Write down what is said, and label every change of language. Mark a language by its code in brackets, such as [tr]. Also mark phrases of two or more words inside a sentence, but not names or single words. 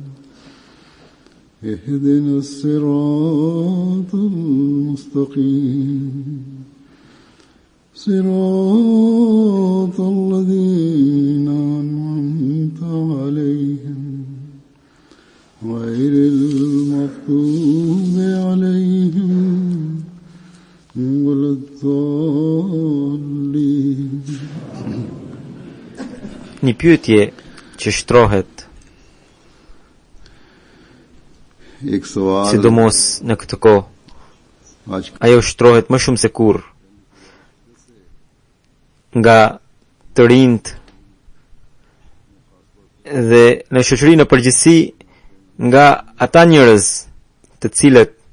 [ar] اهدنا الصراط المستقيم صراط الذين أنعمت عليهم غير المغضوب عليهم ولا الضالين. [sq] Një pyetje që shtrohet, sidomos në këtë kohë, ajo shtrohet më shumë se kurrë nga të rinjt dhe në shoqërinë në përgjithësi nga ata njerëz të cilët